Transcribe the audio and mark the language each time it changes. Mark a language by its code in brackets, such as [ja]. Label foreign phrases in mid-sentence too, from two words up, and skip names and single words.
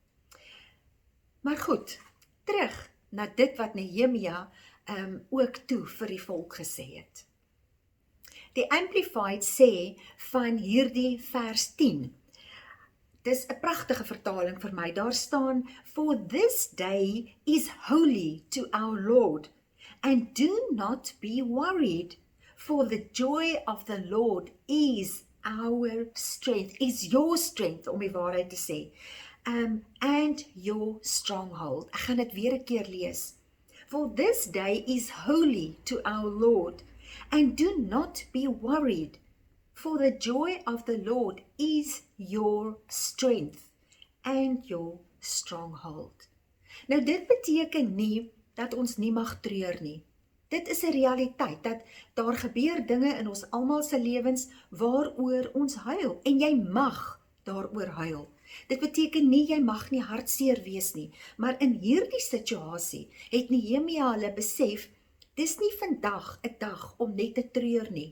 [af] Maar goed, terug na dit wat Nehemia ook toe vir die volk gesê het. Die Amplified sê van hierdie vers 10, dis 'n pragtige vertaling vir my, daar staan, [en] for this day is holy to our Lord, and do not be worried, for the joy of the Lord is our strength, is your strength, [af] om die waarheid te sê, [en] and your stronghold. [af] Ek gaan dit weer 'n keer lees. [en] For this day is holy to our Lord, and do not be worried, for the joy of the Lord is your strength and your stronghold. [af] Nou dit beteken nie dat ons nie mag treur nie. Dit is 'n realiteit, dat daar gebeur dinge in ons almal se lewens waaroor ons huil, en jy mag daaroor huil. Dit beteken nie, jy mag nie hartseer wees nie, maar in hierdie situasie het Nehemia hulle besef, dis nie vandag 'n dag om net te treur nie.